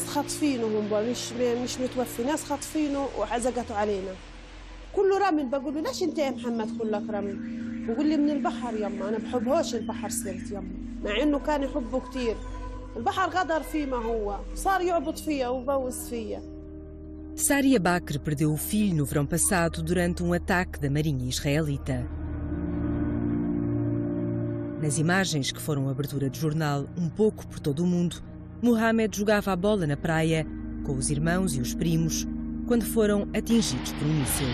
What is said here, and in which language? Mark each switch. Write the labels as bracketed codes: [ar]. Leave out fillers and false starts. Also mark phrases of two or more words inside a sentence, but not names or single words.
[ar] خاطفينه هم مش متوفي ناس خاطفينه وعزقتوا علينا كله رمل بقول له ليش انت يا محمد كلك رمل بقول لي من البحر يما انا بحبهوش البحر صرت يما مع انه كان يحبه كتير البحر غدر فيه ما هو صار يعبط فيا وبوس فيا. [pt] Saria Bakr perdeu o filho no verão passado durante um ataque da marinha israelita. Nas imagens que foram abertura de jornal um pouco por todo o mundo, Mohamed jogava a bola na praia com os irmãos e os primos quando foram atingidos por um míssil.